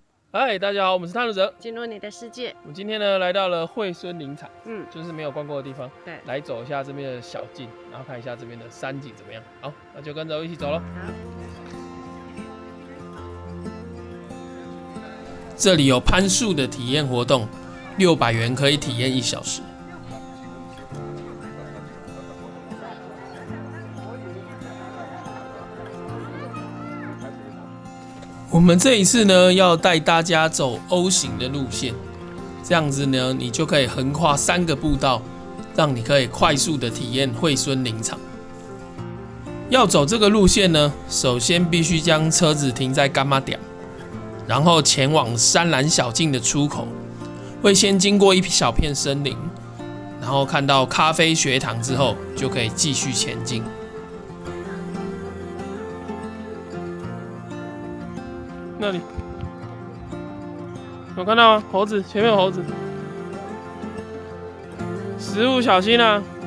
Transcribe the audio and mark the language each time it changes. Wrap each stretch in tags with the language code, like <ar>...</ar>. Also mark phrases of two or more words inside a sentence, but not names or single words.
<zh>嗨，大家好，我們是探路者，進入你的世界。我們今天呢來到了惠蓀林場，就是沒有逛過的地方，对，來走一下這邊的小徑，然後看一下這邊的山景怎麼樣。好，那就跟着我一起走嘍。這裡有攀樹的體驗活動，600元可以體驗1小時。我們這一次呢，要帶大家走 O 型的路線，這樣子呢，你就可以橫跨3個步道，讓你可以快速的體驗惠蓀林場。要走這個路線呢，首先必須將車子停在柑仔店，然後前往山嵐小徑的出口，會先經過一小片森林，然後看到咖啡學堂之後，就可以繼續前進。那裡有看到嗎？猴子，前面有猴子，食物小心啊！</zh>